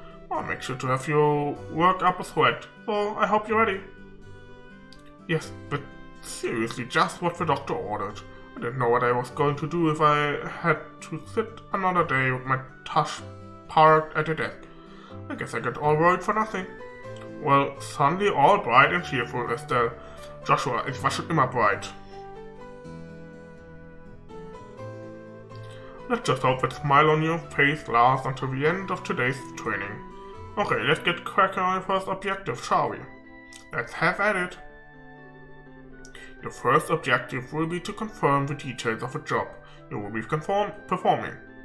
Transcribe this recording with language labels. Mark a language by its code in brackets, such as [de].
[en] I'll make sure to have you work up a sweat, so I hope you're ready. Yes, but seriously, just what the doctor ordered. I didn't know what I was going to do if I had to sit another day with my tush parked at the desk. I guess I got all worried for nothing. Well, suddenly all bright and cheerful, Estelle. [de] Joshua, ich war schon immer bright. [en] Let's just hope that smile on your face lasts until the end of today's training. Okay, let's get cracking on the first objective, shall we? Let's have at it. Your first objective will be to confirm the details of a job you will be performing.